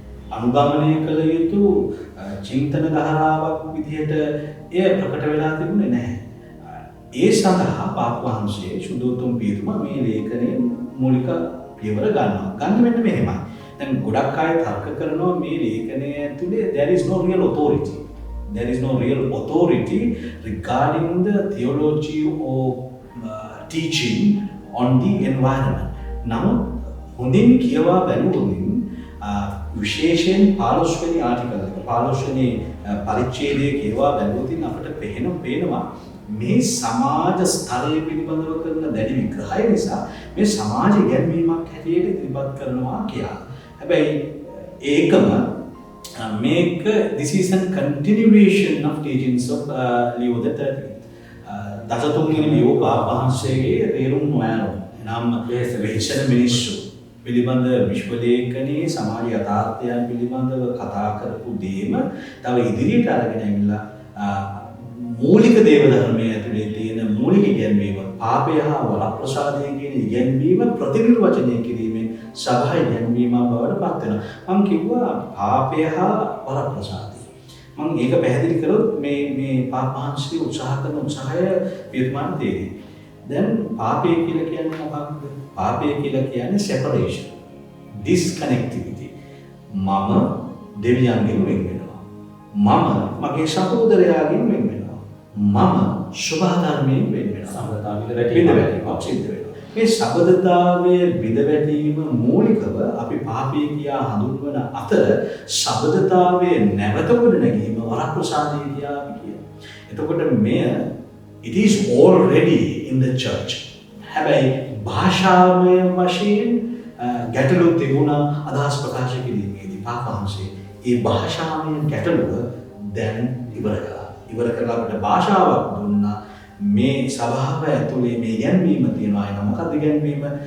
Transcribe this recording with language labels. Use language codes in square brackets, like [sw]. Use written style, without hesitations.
[si] අනුගමනය කළ යුතු චින්තන ධාරාවක් විදිහට එය ප්‍රකට වෙලා තිබුණේ නැහැ. ඒ සඳහා පාප වහන්සේ සුදෝතුම් පියතුමා මේ ලේඛනයේ මූලික පියවර ගන්නවා. ගන්න මෙන්න මෙහෙමයි. දැන් ගොඩක් අය තර්ක කරනවා මේ ලේඛනය ඇතුලේ there is no real authority. [en] There is no real authority regarding the theology or teaching on the environment. [si] නමුත් හොඳින් කියවා බැලුවොත් විශේෂයෙන් 15 වෙනි ආටිකල් එක 15 වෙනි පරිච්ඡේදයේ කියවා බැලුවොත් අපිට පේනවා මේ සමාජ ස්තරය පිළිබඳව කරන දැඩි විග්‍රහය නිසා මේ සමාජ ඉගැන්වීමක් හැටියට ඉදිරිපත් කරනවා කියලා. [en] හැබැයි ඒකම මේක this is a continuation of teachings of Leo the 13th. [si] දසතුන්වෙනි ලියෝ වහන්සේගේ තේරුම් නොයනවා. එනම් වෙහෙසන මිනිස්සු පිළිබඳ විශ්වලේඛනයේ සමාජ යථාර්ථයන් පිළිබඳව කතා කරපු දේම තව ඉදිරියට අරගෙන ඇවිල්ලා මූලික දේව ධර්මයේ ඇතුලේ තියෙන මූලික ඉගැන්වීම පාපය හා වරප්‍රසාදය කියන ඉගැන්වීම ප්‍රතිනිර්වචනය කිරීමෙන් සභා ඉගැන්වීම බවට පත් වෙනවා. මම කිව්වා පාපය හා වරප්‍රසාදය. මම ඒක පැහැදිලි කරොත් මේ පාප වහන්සේ උත්සාහ කරන උත්සාහය විද්‍යාන දෙන්නේ. දැන් පාපය කියලා කියන්නේ මොකක්ද? පාපය කියලා කියන්නේ separation, disconnectivity. මම දෙවියන්ගෙන් වෙන් වෙනවා. මම මගේ සහෝදරයාගෙන් වෙන් වෙනවා. මම සබදාර්මයෙන් වෙන් වෙනවා. සම්බදාවිද වැටීමක් සිද්ධ වෙනවා. මේ සබදතාවයේ බිඳවැටීම මූලිකව අපි පාපය කියා හඳුන්වන අතර සබදතාවයේ නැවත ගොඩනැගීම වරප්‍රසාදය කියා කියනවා. [en] එතකොට මෙය it is already in the church. [si] හැබැයි භාෂාමය වශයෙන් ගැටලු තිබුණා අදහස් ප්‍රකාශ කිරීමේදී පාප වහන්සේ ඒ භාෂාමය ගැටලුව දැන් ඉවර කළා. ඉවර කරලා අපිට භාෂාවක් දුන්නා. මේ සභාව ඇතුලේ මේ ඉගැන්වීම තියෙනවා. එන මොකක්ද ඉගැන්වීම?